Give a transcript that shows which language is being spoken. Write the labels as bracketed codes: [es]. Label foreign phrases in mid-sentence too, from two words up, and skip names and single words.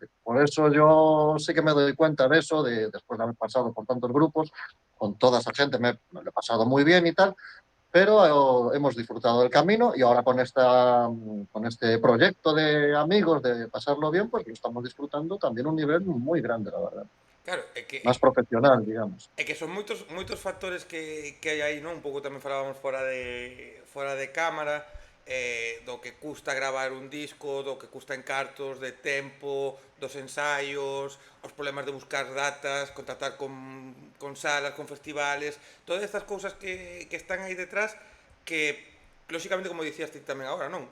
[es] Por eso yo sí que me doy cuenta de eso, después de haber pasado por tantos grupos, con toda esa gente me lo he pasado muy bien y tal, pero hemos disfrutado del camino y ahora con este proyecto de amigos, de pasarlo bien, pues lo estamos disfrutando también a un nivel muy grande, la verdad. [gl] claro, é que [es] Más profesional, digamos. [gl] É que son moitos factores que hai aí, non? Un pouco tamén falábamos fora de cámara, do que custa gravar un disco, do que custa en cartos, de tempo, dos ensaios, os problemas de buscar datas, contactar con salas, con festivales, todas estas cousas que están aí detrás que, lóxicamente, como dicías ti tamén agora, non?